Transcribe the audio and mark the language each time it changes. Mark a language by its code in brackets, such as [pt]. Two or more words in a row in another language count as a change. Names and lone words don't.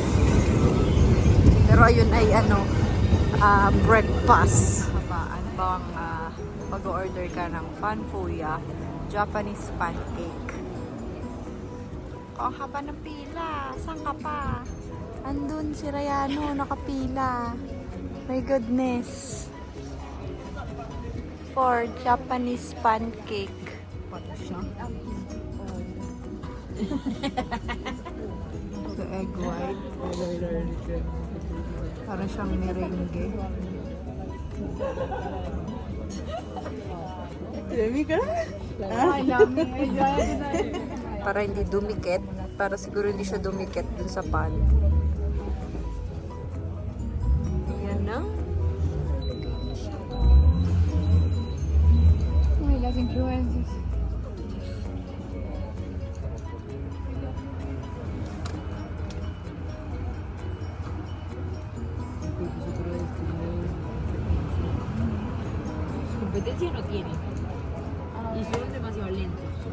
[tl] Pero ayun ay breakfast. Ano bang mag-order ka ng panfuya, [en] Japanese pancake. [tl] Ang haba ng pila. Saan ka pa? Andun si Rayano, nakapila. [en] My goodness. for Japanese pancake. [tl] Paano siya? [en] The egg white. [tl] Para siyang merengue. Yummy ka? Para hindi dumikit. Para siguro hindi siya dumikit dun sa pan. Yan na. Uy, [es] las influencias. Competencia no tiene. Y son demasiado lentos.